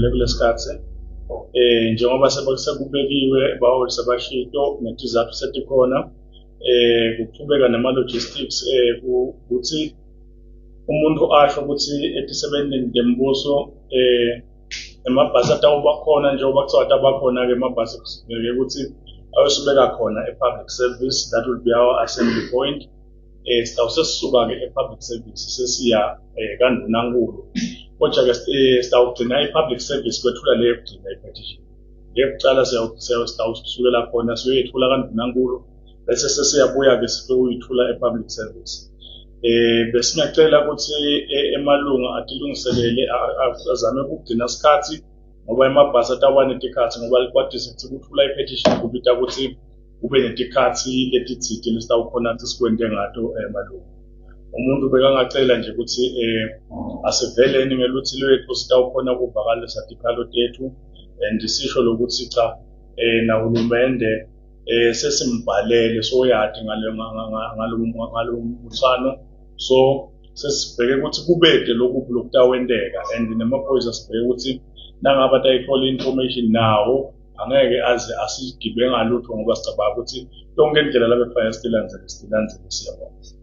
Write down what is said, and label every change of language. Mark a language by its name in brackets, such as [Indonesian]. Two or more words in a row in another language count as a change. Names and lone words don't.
[Swati] kulesikhathi njengoba sekubekiwe baholi sabashito netizathu setikhona kuqhubeka nama-logistics ukuthi umuntu asho ukuthi etisebenzini tembuso emabhasi atawuba khona njengoba kuthiwa atabakhona-ke emabhasi kusibeke ukuthi ayosibeka khona e- [English] public service. That will be our assembly point. [Swati] Sitawuse sisuka-ke e- [English] public service [Swati] sesiya kaNdunankulu kodwa-ke sitawugcina i- [English] public service [Swati] kwethula leyo kugcina i-petition ngekucala sitawusukela khona siyoyethula kaNdunankulu bese sesiyabuya-ke siyokuyithula e- [English] public service. [Swati] Besingacela ukuthi emalunga atilungiselele azame ukugcina isikhathi ngoba emabhasi atawa netikhathi ngoba kwadise ukuthi kuthula i-petition kubita ukuthi kube netikhathi letitsite lesitawukhona ukuthi sikwente ngato emalunga. Umuntu bekangacela nje ukuthi asiveleni ngeluthi lwethu sitawukhona ukuvakalisa tikhalo tethu and sisho lokuthi cha nahulumende sesimbhalele soyadi ngalo mbuthano so sesibheke ukuthi kubede lokhu lokutawenteka and nemaphoyisa sibheke ukuthi nangabe atayithola information nawo angeke aze asigibe ngalutho ngoba sicabanga ukuthi yonke indlela labefaya stilandzele siyabona.